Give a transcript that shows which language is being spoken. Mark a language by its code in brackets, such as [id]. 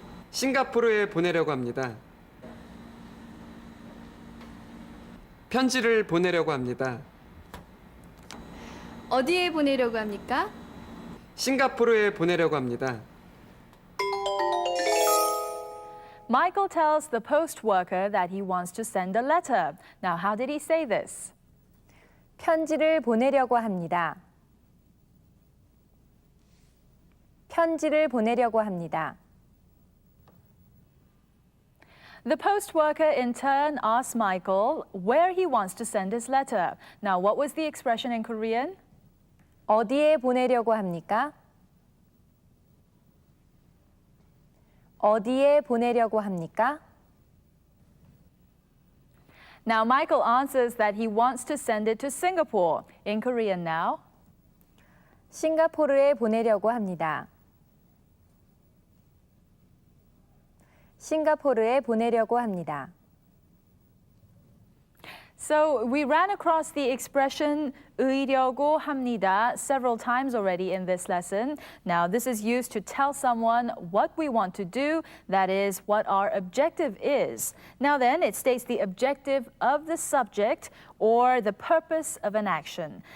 [ko] 싱가포르에 보내려고 합니다. 편지를 보내려고 합니다. 어디에 보내려고 합니까? 싱가포르에 보내려고 합니다. [en] Michael tells the post worker that he wants to send a letter. Now, how did he say this? [ko] 편지를 보내려고 합니다. 편지를 보내려고 합니다. [en] The post worker in turn asks Michael where he wants to send his letter. Now, what was the expression in Korean? [ko] 어디에 보내려고 합니까? 어디에 보내려고 합니까? [en] Now, Michael answers that he wants to send it to Singapore. In Korean now. [ko] 싱가포르에 보내려고 합니다. 싱가포르에 보내려고 합니다. [en] So we ran across the expression 으려고 합니다 several times already in this lesson. Now, this is used to tell someone what we want to do, that is, what our objective is. Now then, it states the objective of the subject or the purpose of an action.